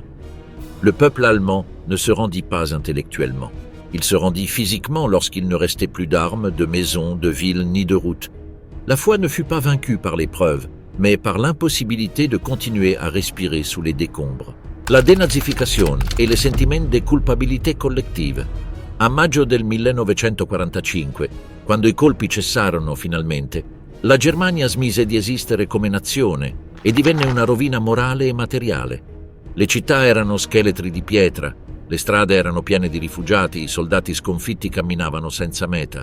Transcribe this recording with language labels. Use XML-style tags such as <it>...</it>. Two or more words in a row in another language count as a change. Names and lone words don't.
<fr>Le peuple allemand ne se rendit pas intellectuellement. Il se rendit physiquement lorsqu'il ne restait plus d'armes, de maisons, de villes ni de routes. La foi ne fut pas vaincue par l'épreuve, mais par l'impossibilité de continuer à respirer sous les décombres.</fr> <it>La denazificazione e le sentimenti di culpabilità collettive. A maggio del 1945, quando i colpi cessarono finalmente, la Germania smise di esistere come nazione e divenne una rovina morale e materiale. Le città erano scheletri di pietra, le strade erano piene di rifugiati, i soldati sconfitti camminavano senza meta.</it>